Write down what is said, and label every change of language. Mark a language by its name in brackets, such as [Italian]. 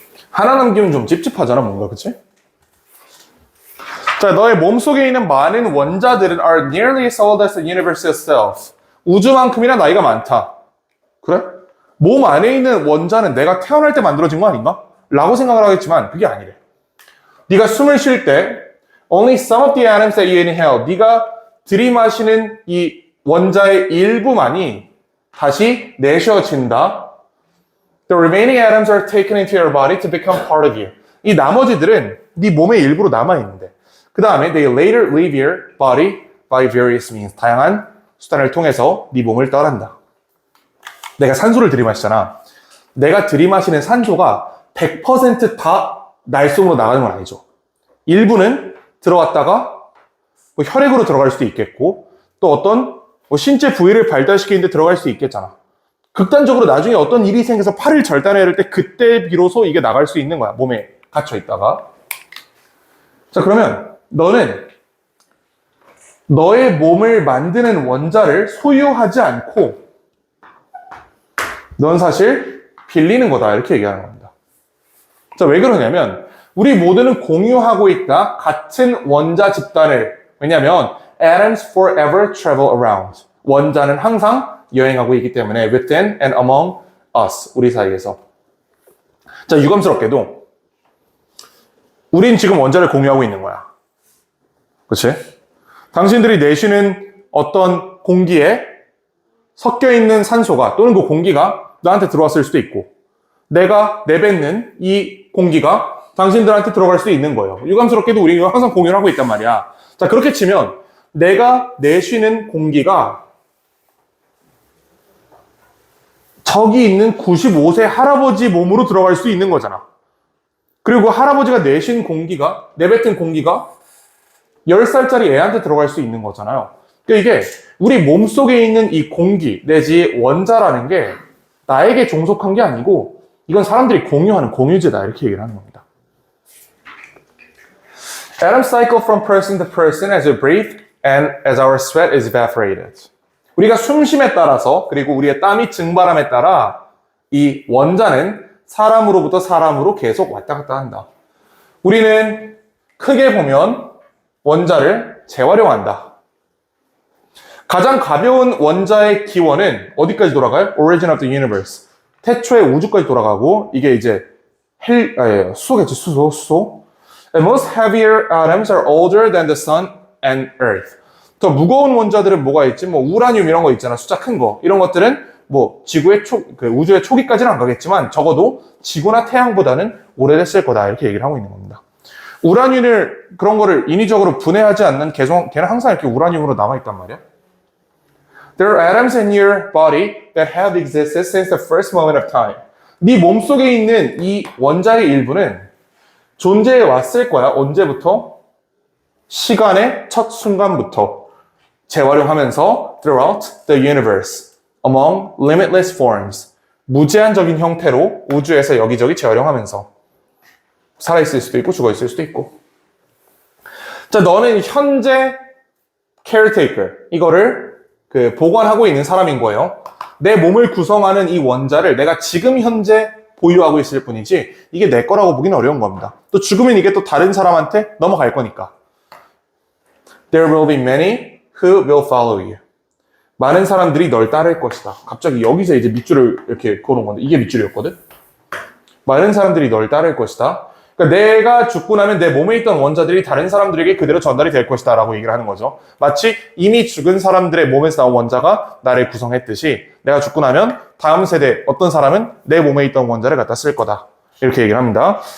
[Korean] 하나 남기면 좀 찝찝하잖아 뭔가 그치? 자, 너의 몸속에 있는 많은 원자들은 [English] are nearly as old as the universe itself. [Korean] 우주만큼이나 나이가 많다. 그래? 몸 안에 있는 원자는 내가 태어날 때 만들어진 거 아닌가? 라고 생각을 하겠지만 그게 아니래. 네가 숨을 쉴 때 [English] only some of the atoms that you inhale. [Korean] 네가 들이마시는 이 원자의 일부만이 다시 내쉬어진다. [English] The remaining atoms are taken into your body to become part of you. [Korean] 이 나머지들은 네 몸의 일부로 남아있는데 그 다음에 [English] they later leave your body by various means. [Korean] 다양한 수단을 통해서 네 몸을 떠난다. 내가 산소를 들이마시잖아. 내가 들이마시는 산소가 100% 다 날속으로 나가는 건 아니죠. 일부는 들어갔다가 뭐 혈액으로 들어갈 수도 있겠고 또 어떤 뭐 신체 부위를 발달시키는데 들어갈 수 있겠잖아. 극단적으로 나중에 어떤 일이 생겨서 팔을 절단해야 할 때 그때 비로소 이게 나갈 수 있는 거야. 몸에 갇혀 있다가. 자 그러면 너는 너의 몸을 만드는 원자를 소유하지 않고 넌 사실 빌리는 거다 이렇게 얘기하는 겁니다. 자, 왜 그러냐면 우리 모두는 공유하고 있다. 같은 원자 집단을. 왜냐하면 [English] atoms forever travel around. [Korean] 원자는 항상 여행하고 있기 때문에 [English] within and among us. [Korean] 우리 사이에서. 자, 유감스럽게도 우린 지금 원자를 공유하고 있는 거야. 그치? 당신들이 내쉬는 어떤 공기에 섞여 있는 산소가 또는 그 공기가 나한테 들어왔을 수도 있고 내가 내뱉는 이 공기가 당신들한테 들어갈 수도 있는 거예요. 유감스럽게도 우리가 항상 공유를 하고 있단 말이야. 자, 그렇게 치면 내가 내쉬는 공기가 저기 있는 95세 할아버지 몸으로 들어갈 수 있는 거잖아. 그리고 할아버지가 내쉰 공기가, 내뱉은 공기가 10살짜리 애한테 들어갈 수 있는 거잖아요. 그러니까 이게 우리 몸속에 있는 이 공기 내지 원자라는 게 나에게 종속한 게 아니고 이건 사람들이 공유하는 공유제다 이렇게 얘기를 하는 겁니다. [English] Atoms cycle from person to person as we breathe and as our sweat is evaporated. [Korean] 우리가 숨쉼에 따라서 그리고 우리의 땀이 증발함에 따라 이 원자는 사람으로부터 사람으로 계속 왔다 갔다 한다. 우리는 크게 보면 원자를 재활용한다. 가장 가벼운 원자의 기원은 어디까지 돌아가요? [English] Origin of the universe. [Korean] 태초의 우주까지 돌아가고 이게 이제 수소겠지, 수소. [English] And most heavier atoms are older than the sun and earth. [Korean] 더 무거운 원자들은 뭐가 있지? 뭐 우라늄 이런 거 있잖아. 숫자 큰 거. 이런 것들은 뭐 지구의 우주의 초기까지는 안 가겠지만 적어도 지구나 태양보다는 오래됐을 거다. 이렇게 얘기를 하고 있는 겁니다. 우라늄을 그런 거를 인위적으로 분해하지 않는 걔는 항상 이렇게 우라늄으로 남아있단 말이야. [English] There are atoms in your body that have existed since the first moment of time. [Korean] 네 몸속에 있는 이 원자의 일부는 존재해 왔을 거야. 언제부터? 시간의 첫 순간부터 재활용하면서 [English] throughout the universe, among limitless forms. [Korean] 무제한적인 형태로 우주에서 여기저기 재활용하면서 살아있을 수도 있고 죽어있을 수도 있고. 자, 너는 현재 caretaker, 이거를 보관하고 있는 사람인 거예요. 내 몸을 구성하는 이 원자를 내가 지금 현재 보유하고 있을 뿐이지 이게 내 거라고 보기는 어려운 겁니다. 또 죽으면 이게 또 다른 사람한테 넘어갈 거니까. [English] There will be many who will follow you. [Korean] 많은 사람들이 널 따를 것이다. 갑자기 여기서 이제 밑줄을 이렇게 그어놓은 건데 이게 밑줄이었거든. 많은 사람들이 널 따를 것이다. 그러니까 내가 죽고 나면 내 몸에 있던 원자들이 다른 사람들에게 그대로 전달이 될 것이다 라고 얘기를 하는 거죠. 마치 이미 죽은 사람들의 몸에서 나온 원자가 나를 구성했듯이 내가 죽고 나면 다음 세대 어떤 사람은 내 몸에 있던 원자를 갖다 쓸 거다. 이렇게 얘기를 합니다.